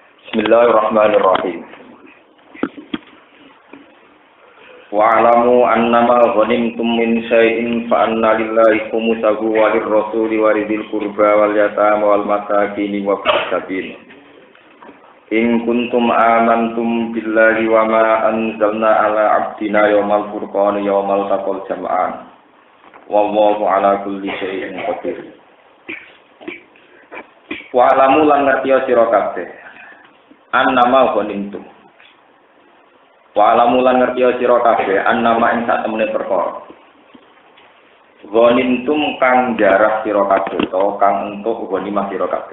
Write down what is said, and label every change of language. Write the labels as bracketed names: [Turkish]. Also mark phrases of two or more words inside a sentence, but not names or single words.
[Arabic] بسم الله الرحمن الرحيم. واعلموا أنما غنمتم من شيء فأن لله خمسه وللرسول ولذي القربى واليتامى والمساكين وفي السبيل. إن كنتم آمنتم بالله وما أنزلنا على عبدنا يوم الفرقان يوم التقى الجمعان. والله على كل شيء قدير. [Javanese] Wa'lamu lan ngertiya sira kabeh annama ghanimtum. Wa'lamu lan ngertiya sira kabeh annama ing sak temene perkara. Ghanimtum kang jarah sira kabeh utawa kang entuk ghanimah sira kabeh.